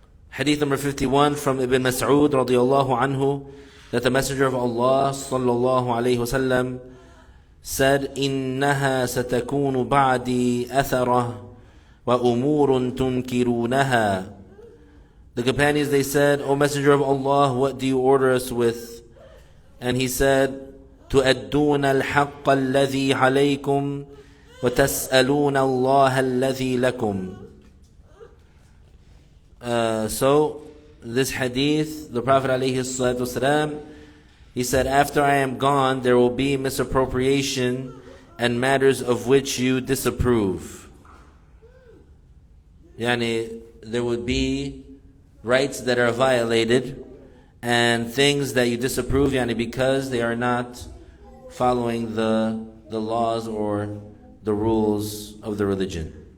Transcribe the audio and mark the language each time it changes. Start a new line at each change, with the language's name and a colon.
English: Hadith number 51 from Ibn Mas'ud radiyallahu anhu, that the Messenger of Allah sallallahu alayhi wasallam said,
Arabic: إِنَّهَا سَتَكُونُ بَعْدِي أَثَرَةٌ وَأُمُورٌ تُنْكِرُونَهَا.
English: The companions, they said, O Messenger of Allah, what do you order us with? And he said,
Arabic: تُؤَدُّونَ الْحَقَّ الَّذِي عَلَيْكُمْ وَتَسْأَلُونَ اللَّهَ الَّذِي لَكُمْ.
English: So, this hadith, the Prophet ﷺ, he said, after I am gone, there will be misappropriation and matters of which you disapprove. Yani, there would be rights that are violated and things that you disapprove, yani, because they are not following the laws or the rules of the religion.